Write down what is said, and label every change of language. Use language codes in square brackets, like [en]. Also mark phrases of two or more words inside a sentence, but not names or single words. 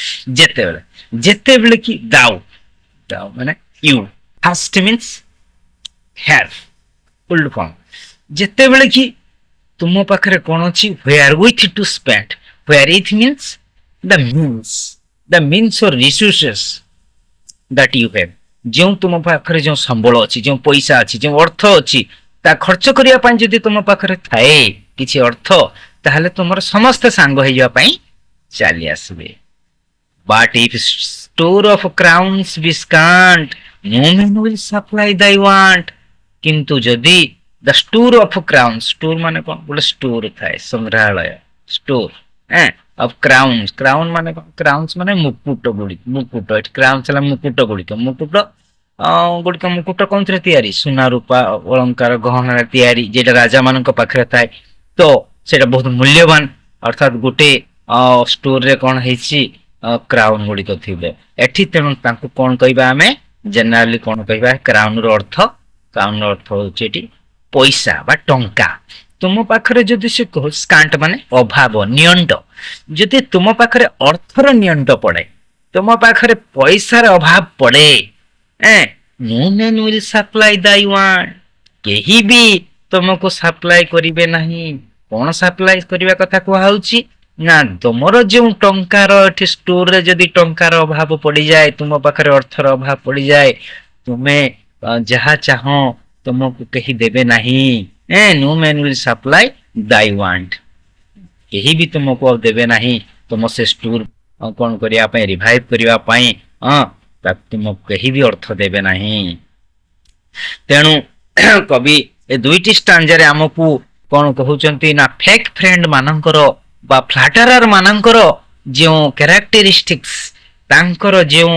[or] ଯେତେବେଳେ କି [en] thou ମାନେ you, first means have, old form, [or] ଯେତେବେଳେ କି ତୁମ ପାଖରେ କଣ ଅଛି, [en] where with to spend, where it means the means or resources that you have, [or] ଯେଉଁ ତୁମ ପାଖରେ ଯେଉଁ ସମ୍ବଳ ଅଛି, ଯେଉଁ ପଇସା ଅଛି, ଯେଉଁ ଅର୍ଥ ଅଛି, ତା ଖର୍ଚ୍ଚ କରିବା ପାଇଁ ଯଦି ତୁମ ପାଖରେ ଥାଏ କିଛି ଅର୍ଥ, ତାହେଲେ ତୁମର ସମସ୍ତେ ସାଙ୍ଗ ହେଇଯିବା ପାଇଁ ଚାଲି ଆସିବେ। [en] but if store of crowns be scant, no man will supply thy want। [or] କିନ୍ତୁ ଯଦି [en] the store of crowns, [or] store ମାନେ କଣ, ଗୋଟେ ଷ୍ଟୋର ଥାଏ, ସଂଗ୍ରହାଳୟ, [en] store of crowns, [or] crown ମାନେ କଣ, crowns ମାନେ ମୁକୁଟ ଗୁଡ଼ିକ, ମୁକୁଟ, ଏଠି crowns ହେଲା ମୁକୁଟ ଗୁଡ଼ିକ, ମୁକୁଟ କୋଉଥିରେ ତିଆରି, ସୁନା ରୂପା ଅଳଙ୍କାର ଗହଣାରେ ତିଆରି, ଯେଟା ରାଜା ମାନଙ୍କ ପାଖରେ ଥାଏ, ତ ସେଇଟା ବହୁତ ମୂଲ୍ୟବାନ, ଅର୍ଥାତ ଗୋଟେ ଷ୍ଟୋରରେ କଣ ହେଇଛି, କ୍ରାଉନ ଗୁଡ଼ିକ ଥିବେ ଏଠି। ତେଣୁ ତାଙ୍କୁ କଣ କହିବା, ଆମେ ଜେନେରାଲି କଣ କହିବା, କ୍ରାଉନର ଅର୍ଥ ହଉଛି ଏଠି ପଇସା ବା ଟଙ୍କା। ତୁମ ପାଖରେ ଯଦି ସେ ସ୍କାଣ୍ଟ ମାନେ ଅଭାବ, ନିଅଣ୍ଟ, ଯଦି ତୁମ ପାଖରେ ଅର୍ଥର ନିଅଣ୍ଟ ପଡେ, ତୁମ ପାଖରେ ପଇସାର ଅଭାବ ପଡେ, [en] no man will supply thy want, [or] କେହି ବି ତୁମକୁ ସପ୍ଲାଏ କରିବେ ନାହିଁ। କଣ ସପ୍ଲାଏ କରିବା କଥା କୁହାହଉଛି ନା, ତୁମର ଯେଉଁ ଟଙ୍କାର ଏଠି ଷ୍ଟୋରରେ ଯଦି ଟଙ୍କାର ଅଭାବ ପଡିଯାଏ, ତୁମ ପାଖରେ ଅର୍ଥର ଅଭାବ ପଡିଯାଏ, ତୁମେ ଯାହା ଚାହଁ ତୁମକୁ କେହି ଦେବେ ନାହିଁ। [en] no man will supply thy want, [or] କେହି ବି ତୁମକୁ ଆଉ ଦେବେ ନାହିଁ, ତୁମ ସେ ଷ୍ଟୋର କଣ କରିବା ପାଇଁ, ରିଭାଇଭ କରିବା ପାଇଁ ତୁମକୁ କେହି ବି ଅର୍ଥ ଦେବେ ନାହିଁ। ତେଣୁ କବି ଏ ଦୁଇଟି ଷ୍ଟାଞ୍ଜାରେ ଆମକୁ କଣ କହୁଛନ୍ତି ନା, [en] fake friend [or] ମାନଙ୍କର ବା ଫ୍ଲାଟରର ମାନଙ୍କର ଯେଉଁ କ୍ୟାରେକ୍ଟରିଷ୍ଟିକ୍ସ, ତାଙ୍କର ଯେଉଁ